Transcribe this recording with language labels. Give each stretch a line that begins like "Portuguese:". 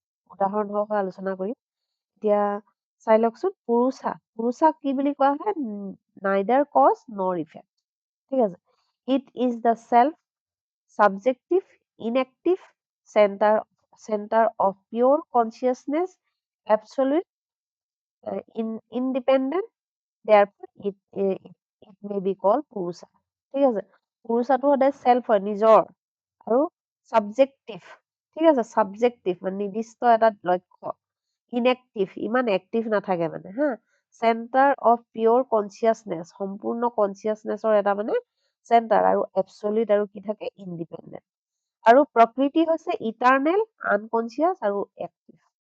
Assamese: উদাহৰণ সহ আলোচনা কৰিম এতিয়া চাই লওকচোন পুৰুষাক কি বুলি কোৱা হয়
English: neither cause nor effect
Assamese: ঠিক আছে
English: It is the self subjective, inactive, center of pure consciousness, absolute, independent. Therefore, it may be called Purusha.
Assamese: ঠিক আছে পুৰুষাটো সদায় চেল্ফ হয় নিজৰ আৰু সাবজেক্টিভ ঠিক আছে সাবজেক্টিভ মানে নিৰ্দিষ্ট এটা লক্ষ্য ইনএক্টিভ ইমান এক্টিভ নাথাকে মানে হা চেণ্টাৰ অফ পিয়ৰ কনচিয়াছনেছ সম্পূৰ্ণ কনচিয়াছনেছৰ এটা মানে চেণ্টাৰ আৰু এবছলিউট আৰু কি থাকে ইণ্ডিপেণ্ডেণ্ট আৰু প্ৰকৃতি হৈছে ইটাৰনেল আনকনচিয়াছ আৰু এক্টিভ